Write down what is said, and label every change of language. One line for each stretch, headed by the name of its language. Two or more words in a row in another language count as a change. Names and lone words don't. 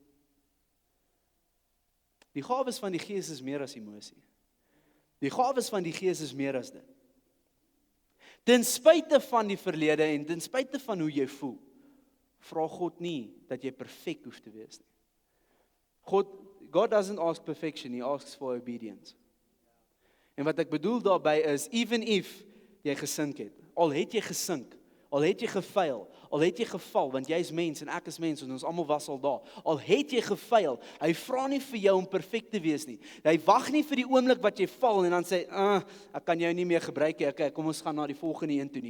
Afrikaans: Die gawes van die Gees is meer as emosie. Die gawes van die Gees is meer as dit. Ten spyte van die verlede en ten spyte van hoe jy voel, vra God nie dat jy perfek hoef te wees nie.
English: God doesn't ask perfection, he asks for obedience.
Afrikaans: En wat ek bedoel daarby is,
English: even if
Afrikaans: jy gesink het, al het jy gesink, al het jy gefaal, al het jy geval, want jy is mens en ek is mens en ons almal was al daar, al het jy gefaal, hy vra nie vir jou om perfek te wees nie, hy wag nie vir die oomblik wat jy val en dan sê, ek kan jou nie meer gebruik nie, okay, kom ons gaan na die volgende een toe nie.